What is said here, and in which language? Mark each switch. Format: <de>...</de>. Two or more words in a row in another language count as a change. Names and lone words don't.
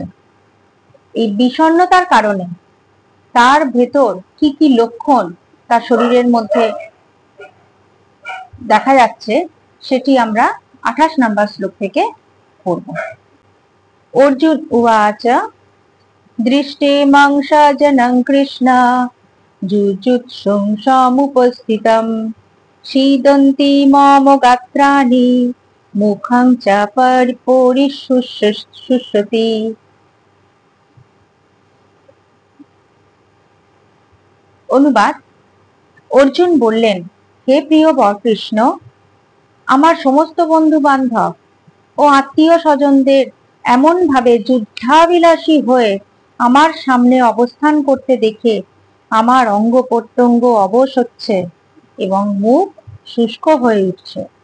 <bn>এই বিষণ্ণতার কারণে তার ভেতর কি কি লক্ষণ তার শরীরের মধ্যে দেখা যাচ্ছে সেটি আমরা 28 নম্বর শ্লোক থেকে পড়ব।</bn> <sa>অর্জুন উবাচ দৃষ্টে মাংসজনং কৃষ্ণ যুযুৎসুং সমুপস্থিতম शीदन्ति मम गात्राणि मुखं च परिशुष्यति।</sa> <bn>অনুবাদ। অর্জুন বললেন, হে প্রিয় বরকৃষ্ণ, আমার সমস্ত বন্ধু বান্ধব ও আত্মীয় স্বজনদের এমন ভাবে যুদ্ধাবিলাসী হয়ে আমার সামনে অবস্থান করতে দেখে আমার অঙ্গ প্রত্যঙ্গ অবশ হচ্ছে এবং মুখ শুষ্ক হয়ে উঠছে।</bn>